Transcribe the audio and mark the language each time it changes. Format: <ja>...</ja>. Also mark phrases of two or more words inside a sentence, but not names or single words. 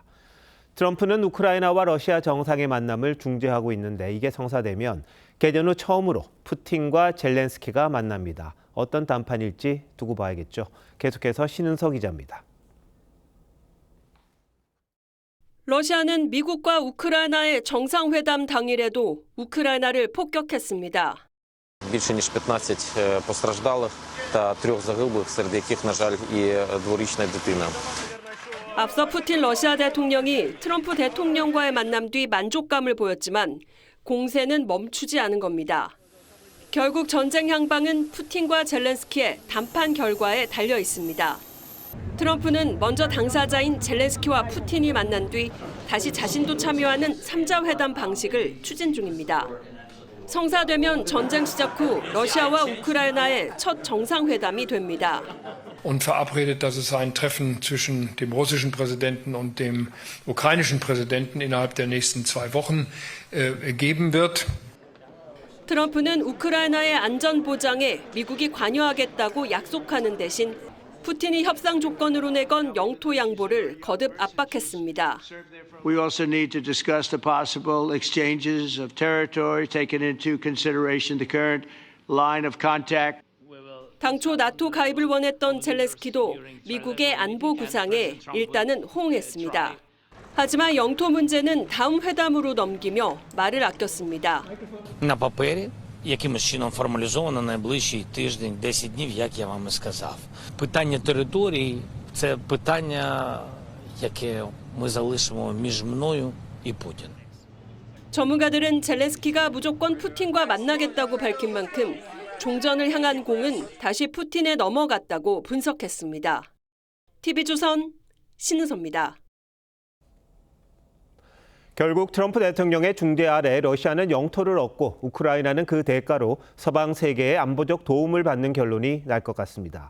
<ko>트럼프는 우크라이나와 러시아 정상의 만남을 중재하고 있는데 이게 성사되면 개전 후 처음으로 푸틴과 젤렌스키가 만납니다. 어떤 담판일지 두고 봐야겠죠. 계속해서 신은서 기자입니다. 러시아는 미국과 우크라이나의 정상회담 당일에도 우크라이나를 폭격했습니다.</ko> <uk>Більше ніж 15 постраждалих та 3 загиблих, серед яких, на жаль, і дворічна дитина.</uk> <ko>앞서 푸틴 러시아 대통령이 트럼프 대통령과의 만남 뒤 만족감을 보였지만 공세는 멈추지 않은 겁니다. 결국 전쟁 향방은 푸틴과 젤렌스키의談判 결과에 달려 있습니다. 트럼프는 먼저 당사자인 젤렌스키와 푸틴이 만난 뒤 다시 자신도 참여하는 3자 회담 방식을 추진 중입니다. 성사되면 전쟁 시작 후 러시아와 우크라이나의 첫 정상회담이 됩니다.</ko> <de>Und verabredet, dass es ein Treffen zwischen dem russischen Präsidenten und dem ukrainischen Präsidenten innerhalb der nächsten 2 Wochen geben wird.</de> <ko>트럼프는 우크라이나의 안전 보장에 미국이 관여하겠다고 약속하는 대신 푸틴이 협상 조건으로 내건 영토 양보를 거듭 압박했습니다.</ko> <en>We also need to discuss the possible exchanges of territory, taking into consideration the current line of contact.</en> <ko>당초 나토 가입을 원했던 젤렌스키도 미국의 안보 구상에 일단은 호응했습니다. 하지만 영토 문제는 다음 회담으로 넘기며 말을 아꼈습니다.</ko> <uk>На папері якимось чином формалізовано найближчий тиждень, 10 днів, як я вам і сказав. Питання території – це питання, яке ми залишимо між мною і Путіним.</uk> <ko>전문가들은 젤렌스키가 무조건 푸틴과 만나겠다고 밝힌 만큼 종전을 향한 공은 다시 푸틴에 넘어갔다고 분석했습니다. TV조선 신은서입니다. 결국 트럼프 대통령의 중재 아래 러시아는 영토를 얻고 우크라이나는 그 대가로 서방 세계의 안보적 도움을 받는 결론이 날 것 같습니다.</ko>